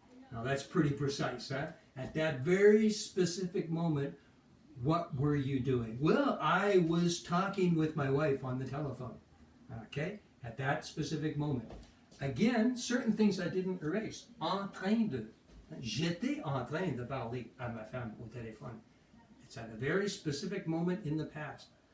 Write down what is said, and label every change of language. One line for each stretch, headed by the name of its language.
English: Now that's pretty precise, huh? At that very specific moment, what were you doing? Well, I was talking with my wife on the telephone, okay? At that specific moment. Again, certain things I didn't erase.
French: En train de. J'étais en train de parler à ma femme au téléphone.
English: It's at a very specific moment in the past.